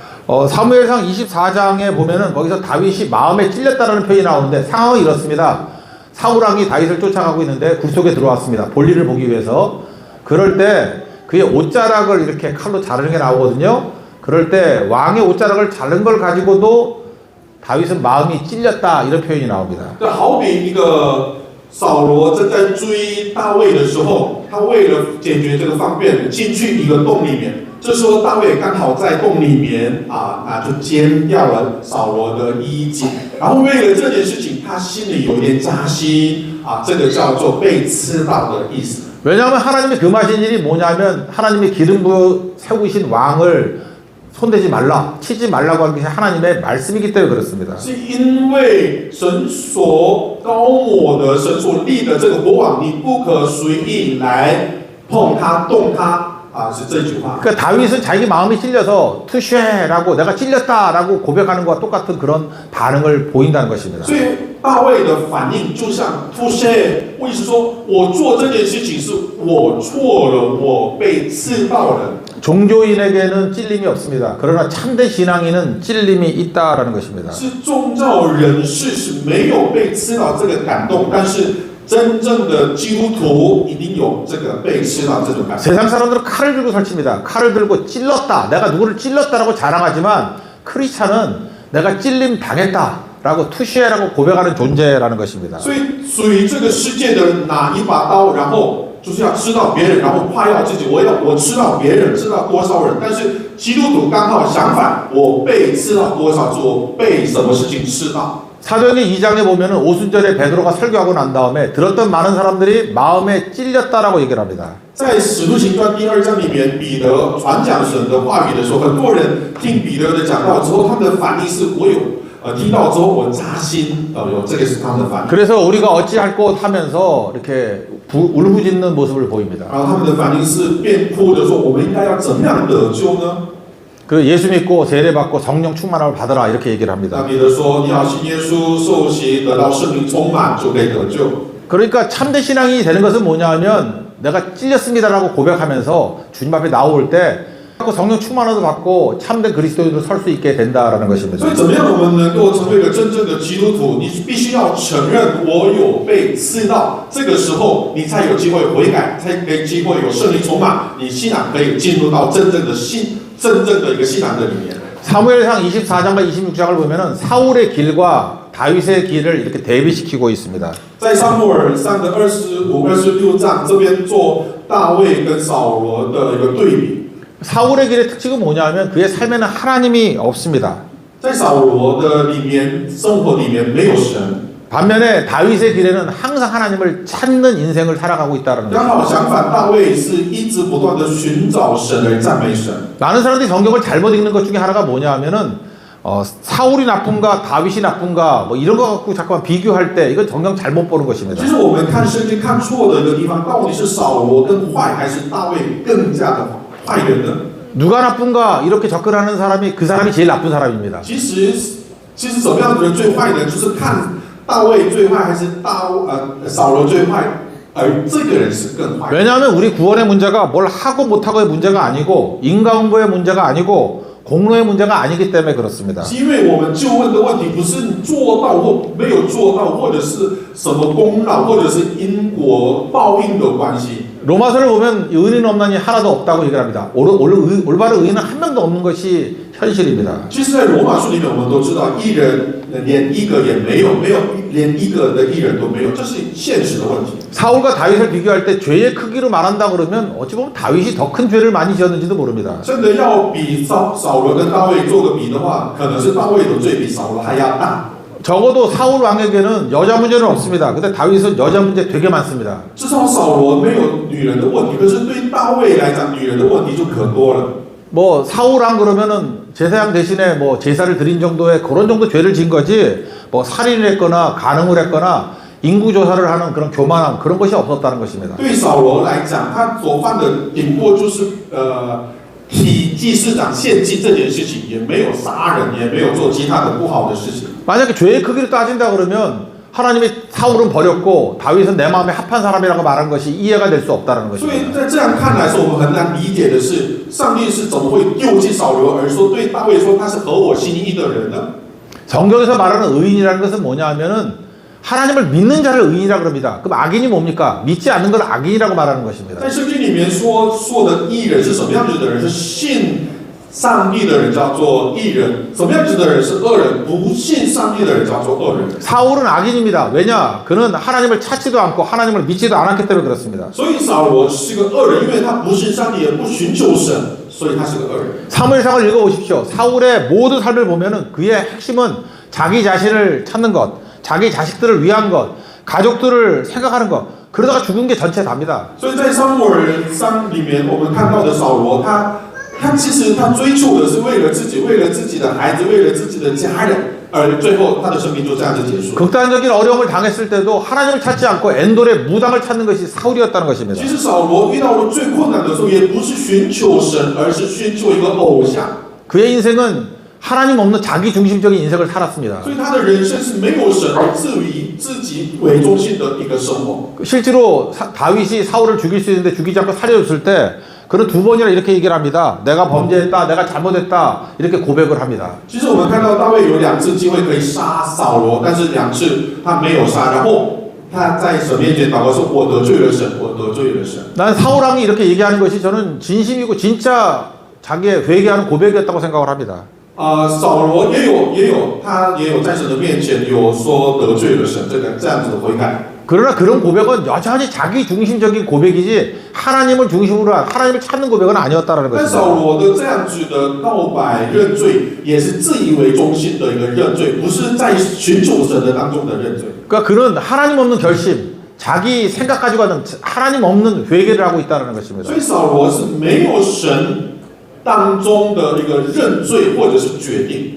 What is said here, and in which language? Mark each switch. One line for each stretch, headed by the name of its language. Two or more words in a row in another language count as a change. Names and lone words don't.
Korean: 사무엘상 24장에 보면은 거기서 다윗이 마음에 찔렸다라는 표현이 나오는데 상황이 이렇습니다. 사울왕이 다윗을 쫓아가고 있는데 굴속에 들어왔습니다. 볼일을 보기 위해서. 그럴 때 그의 옷자락을 이렇게 칼로 자르는 게 나오거든요. 그럴 때 왕의 옷자락을 자른 걸 가지고도 다윗은 마음이 찔렸다 이런 표현이 나옵니다.
Chinese: 好比一个扫罗正在追大卫的时候，他为了解决这个方便，进去一个洞里面。这时候大卫刚好在洞里面就剪掉了扫罗的衣襟，然后为了这件事情，他心里有点扎心这个叫做被刺到的意思。
Korean: 왜냐하면 하나님이 금하신 일이 뭐냐면 하나님이 기름 부어 세우신 왕을 손대지 말라, 치지 말라고 하는 게 하나님의 말씀이기 때문에 그렇습니다.
Chinese: 是因为神所高抹的、神所立的这个国王，你不可随意来碰他、动他。是这句话。
Korean: 그러니까 다윗은 자기 마음이 찔려서 투쉐라고 내가 찔렸다라고 고백하는 것과 똑같은 그런 반응을 보인다는 것입니다.
Chinese: 所以大卫的反应就像突谢，我意思说，我做这件事情是我错了，我被刺到了。
Korean: 종교인에게는 찔림이 없습니다. 그러나 참된 신앙인은 찔림이 있다라는 것입니다.
Chinese: 是宗教人士是没有被刺到这个感动，但是。真正的基督徒一定有这个被吃到这种感觉。
Korean: 세상 사람들은 칼을 들고 설칩니다. 칼을 들고 찔렀다. 내가 누구를 찔렀다라고 자랑하지만 크리스찬은 내가 찔림 당했다라고 투시해라고 고백하는 존재라는 것입니다.
Chinese: 所以属于这个世界的人拿一把刀，然后就是要吃到别人，然后夸耀自己，我吃到别人，吃到多少人。但是基督徒刚好相反，我被吃到多少次，我被什么事情吃到。
Korean: 사도행전 2장에 보면은 오순절에 베드로가 설교하고 난 다음에 들었던 많은 사람들이 마음에 찔렸다라고 얘기를 합니다.
Chinese: 在使徒行传第2章里面，彼得传讲神的话语的时候，很多人听彼得的讲道之后，他们的反应是我有听到之后我扎心，有这个是他们的反应。
Korean: 그래서 우리가 어찌할 것 하면서 이렇게 울부짖는 모습을 보입니다.
Chinese: 然后他们的反应是边哭着说，我们应该要怎么样得救呢？
Korean: 그 예수 믿고 세례 받고 성령 충만함을 받으라 이렇게 얘기를 합니다.
Chinese: 彼得说，你要信耶稣，受洗，得到圣灵充满，就可以得救。
Korean: 그러니까 참된 신앙이 되는 것은 뭐냐면 내가 찔렸습니다라고 고백하면서 주님 앞에 나올 때 성령 충만함도 받고 참된 그리스도인으로 설 수 있게 된다라는 것입니다.
Chinese: 所以怎么样我们能够成为一个真正的基督徒？你必须要承认我有被刺到，这个时候你才有机会悔改，才有机会有圣灵充满，你信仰可以进入到真正的一个信仰的里面。
Korean: 사무엘상 24장과 26장을 보면은 사울의 길과 다윗의 길을 이렇게 대비시키고 있습니다.
Chinese: 在撒母耳上的25、26章这边做大卫跟扫罗的一个对比。
Korean: 사울의 길의 특징은 뭐냐면 그의 삶에는 하나님이 없습니다.
Chinese: 在扫罗的里面生活里面没有神。
Korean: 반면에 다윗의 길에는 항상 하나님을 찾는 인생을 살아가고 있다는
Chinese: 刚
Korean: 거죠.
Chinese: 好相反，大卫是一直不断的寻找神而赞美神。
Korean: 많은 사람들이 성경을 잘못 읽는 것 중에 하나가 뭐냐면은 사울이 나쁜가 다윗이 나쁜가 뭐 이런 거 갖고 잠깐만 비교할 때 이건 성경 잘못 보는 것입니다.
Chinese: 其实我们看圣经看错的一个地方，到底是扫罗更坏，还是大卫更加的坏人呢？
Korean: 누가 나쁜가 이렇게 접근하는 사람이 그 사람이 제일 나쁜 사람입니다.
Chinese: 其实怎么样的人最坏呢？就是看大卫最坏，还是扫罗最坏？而这个人是更坏。
Korean: 왜냐하면 우리 구원의 문제가 뭘 하고 못하고의 문제가 아니고 인과응보의 문제가 아니고 공로의 문제가 아니기 때문에 그렇습니다.
Chinese: 是因为我们救恩的问题不是做到或没有做到，或者是什么功劳，或者是因果报应的关系。
Korean: 로마서를 보면 의인 없나니 하나도 없다고 얘기를 합니다. 올바른 의인은 한 명도 없는 것이 현실입니다.
Chinese: 其实，在罗马书里面，我们都知道，义人连一个也没有，连一个的义人都没有，这是现实的问题。
Korean: 사울과 다윗을 비교할 때 죄의 크기로 말한다 그러면 어찌 보면 다윗이 더 큰 죄를 많이 지었는지도 모릅니다.
Chinese: 真的要比扫罗跟大卫做个比的话，可能是大卫的罪比扫罗还要大。
Korean: 적어도 사울 왕에게는 여자 문제는 없습니다. 근데 다윗은 여자 문제 되게 많습니다.
Chinese: 至少扫罗没有女人的问题，可是对大卫来讲，女人的问题就可多了。
Korean: 뭐 사울 왕 그러면은 제사장 대신에 뭐 제사를 드린 정도의 그런 정도 죄를 진 거지 뭐 살인을 했거나 간음을 했거나 인구 조사를 하는 그런 교만함 그런 것이 없었다는 것입니다.
Chinese: 对扫罗来讲，他所犯的顶多就是替祭司长献祭这件事情，也没有杀人，也没有做其他的不好的事情。
Korean: 만약에 죄의 크기를 따진다 그러면 하나님이 사울은 버렸고 다윗은 내 마음에 합한 사람이라고 말한 것이 이해가 될 수 없다는
Chinese: 所以
Korean: 것입니다.
Chinese: 在这样看来说，我们很难理解的是，上帝是怎么会丢弃扫罗，而说对大卫说他是合我心意的人呢？
Korean: 성경에서 말하는 의인이라는 것은 뭐냐 하면은 하나님을 믿는 자를 의인이라고 합니다. 그럼 악인이 뭡니까? 믿지 않는 걸 악인이라고 말하는 것입니다.
Chinese: 在圣经里面说的义人是什么样子的人？是信上帝的人叫做义人，什么样子的人是恶人？不信上帝的人叫做恶人。
Korean: 사울은 악인입니다. 왜냐? 그는 하나님을 찾지도 않고 하나님을 믿지도 않았기 때문에 그렇습니다.
Chinese: 所以扫罗是个恶人，因为他不信上帝，也不寻求神，所以他是个恶人。
Korean: 사무엘상을 읽어보십시오. 사울의 모든 삶을 보면은 그의 핵심은 자기 자신을 찾는 것, 자기 자식들을 위한 것, 가족들을 생각하는 것. 그러다가 죽은 게 전체 답니다.
Chinese: 所以在撒母耳记里面，我们看到的扫罗，他其实他追求的是为了自己，为了自己的孩子，为了自己的家人，而最后他的生命就这样子结束。
Korean: 극단적인 어려움을 당했을 때도 하나님을 찾지 않고 엔돌의 무당을 찾는 것이 사울이었다는 것입니다.
Chinese: 其实扫罗遇到了最困难的时候，也不是寻求神，而是寻求一个偶像。
Korean: 그의 인생은 하나님 없는 자기 중심적인 인생을 살았습니다.
Chinese: 所以他的人生是没有神，以自己为中心的一个生活。
Korean: 실제로 다윗이 사울을 죽일 수 있는데 죽이지 않고 살려줬을 때 그는 두 번이나 이렇게 얘기를 합니다. 내가 범죄했다, 내가 잘못했다 이렇게 고백을 합니다.
Chinese: 其实我们看到大卫有2次机会可以杀扫罗，但是2次他没有杀，然后他在神面前祷告说：“我得罪了神，我得罪了神。”
Korean: 난 사울왕이 이렇게 얘기하는 것이 저는 진심이고 진짜 자기의 회개하는 고백이었다고 생각을 합니다.
Chinese: 扫罗也有在神的面前有说得罪了神这样子的悔改。
Korean: 그러나 그런 고백은 여전히 자기 중심적인 고백이지 하나님을 중심으로 한 하나님을 찾는 고백은 아니었다는
Chinese: 但
Korean: 것입니다.
Chinese: 扫罗的这样子的告白认罪，也是自以为中心的一个认罪，不是在寻求神的当中的认罪。
Korean: 그러니까 그는 하나님 없는 결심, 자기 생각 가지고 하는 하나님 없는 회개를 하고 있다는 것입니다.
Chinese: 所以扫罗是没有神当中的一个认罪或者是决定。